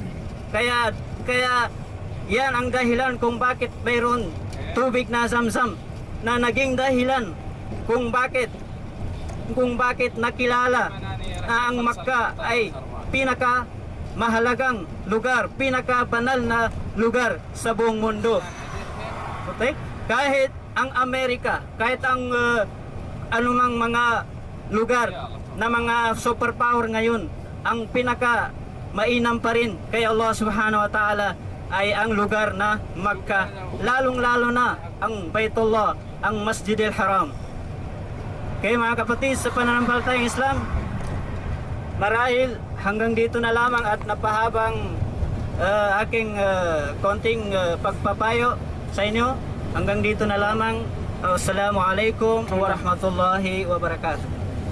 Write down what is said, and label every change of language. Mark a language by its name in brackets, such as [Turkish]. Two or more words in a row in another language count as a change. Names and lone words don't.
[Filipino] Kaya yan ang dahilan kung bakit mayroon tubig na Zamzam, na naging dahilan kung bakit nakilala na ang Makkah ay pinaka mahalagang lugar, pinaka banal na lugar sa buong mundo. Okay? Kahit ang Amerika, kahit ang anumang mga lugar na mga superpower ngayon, ang pinaka mainam pa rin kay Allah [Arabic] سبحانه وتعالى [Filipino] ay ang lugar na Makkah, lalong-lalo na ang Baitullah, ang Masjidil Haram. Kaya mga kapatid, sa pananampalatayang Islam, marahil hanggang dito na lamang at napahabang aking konting pagpapayo sa inyo. Hanggang dito na lamang. [Arabic] السلام عليكم ورحمة الله وبركاته.